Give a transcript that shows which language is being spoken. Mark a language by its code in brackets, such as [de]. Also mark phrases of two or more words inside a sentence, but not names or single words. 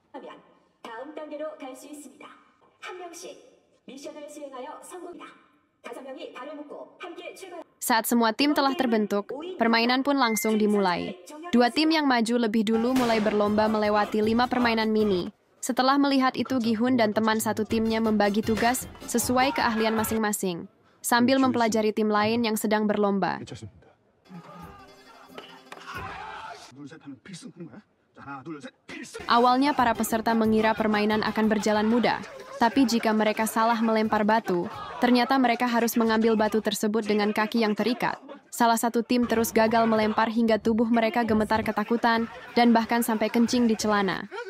[id] Saat semua tim telah terbentuk, permainan pun langsung dimulai. 2 tim yang maju lebih dulu mulai berlomba melewati 5 permainan mini. Setelah melihat itu, Gi-hun dan teman satu timnya membagi tugas sesuai keahlian masing-masing. sambil mempelajari tim lain yang sedang berlomba. [ko] 괜찮습니다. 둘, 셋 하면 필승 하는 거야? 자, 하나, 둘, 셋, 필승! [id] Awalnya para peserta mengira permainan akan berjalan mudah, tapi jika mereka salah melempar batu, ternyata mereka harus mengambil batu tersebut dengan kaki yang terikat. Salah satu tim terus gagal melempar hingga tubuh mereka gemetar ketakutan dan bahkan sampai kencing di celana.